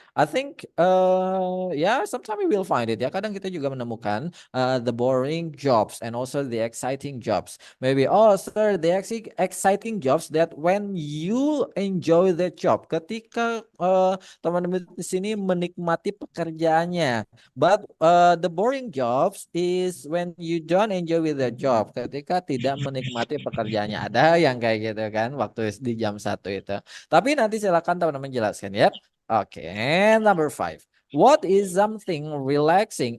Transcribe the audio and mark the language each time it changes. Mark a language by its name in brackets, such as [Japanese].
[English] I think yeah, sometimes we will find it ya. [Indonesian] Kadang kita juga menemukan [English] the boring jobs and also the exciting jobs. Maybe sir, the exciting jobs that when you enjoy the job. [Indonesian] Ketika teman-teman di sini menikmati pekerjaannya. [English] But the boring jobs is when you don't enjoy with the job. [Indonesian] Ketika tidak menikmati pekerjaannya. Ada yang kayak gitu kan waktu di jam 1 itu. Tapi nanti silakan teman-teman jelaskan ya. Oke, number 5. [English] What is something relaxing?